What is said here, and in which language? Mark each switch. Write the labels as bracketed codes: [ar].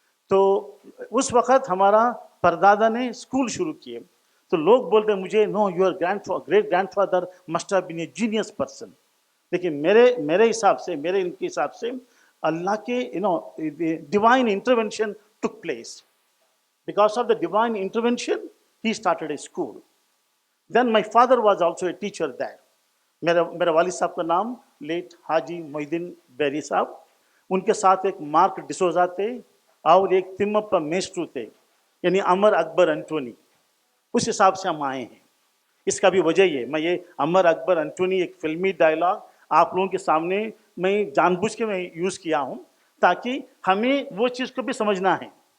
[hi] तो उस वक़्त हमारा परदादा ने स्कूल शुरू किए, तो लोग बोलते मुझे, [en] No, your great grandfather must have been a genius person. [hi] लेकिन मेरे हिसाब से, इनके हिसाब से अल्लाह के divine intervention [en] took place. Because of the divine intervention, he started a school. Then my father was also a teacher there. [hi] मेरा वालिद साहब का नाम लेट हाजी मोहिद्दीन बैरी साहब, उनके साथ एक मार्क डिसोजा थे और एक तिम्मप्पा मेस्ट्रू थे, यानी अमर अकबर एंटोनी। उस हिसाब से हम आए हैं। इसका भी वजह ये, मैं ये अमर अकबर एंटोनी एक फिल्मी डायलॉग आप लोगों के सामने मैं जानबूझ के मैं यूज़ किया हूँ, ताकि हमें वो चीज़ को भी समझना है।